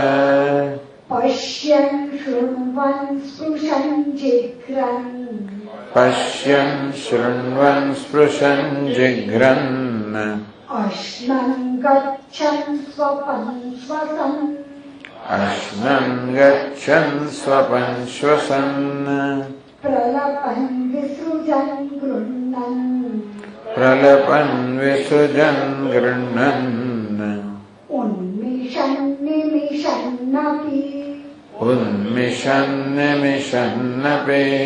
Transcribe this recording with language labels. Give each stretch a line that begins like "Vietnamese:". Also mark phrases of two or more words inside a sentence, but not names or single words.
Sanskrit: पश्यन् शृण्वन् स्पृशन् जिघ्रन् पश्यन् शृण्वन् स्पृशन् जिघ्रन् अश्नन् गच्छन् स्वपन् श्वसन् अश्नन् गच्छन् स्वपन् श्वसन् प्रलपन् विसृजन् गृह्णन् प्रलपन् विसृजन् गृह्णन् उन्मिषन् निमिषन्नपि उन्मिषन् निमिषन्नपि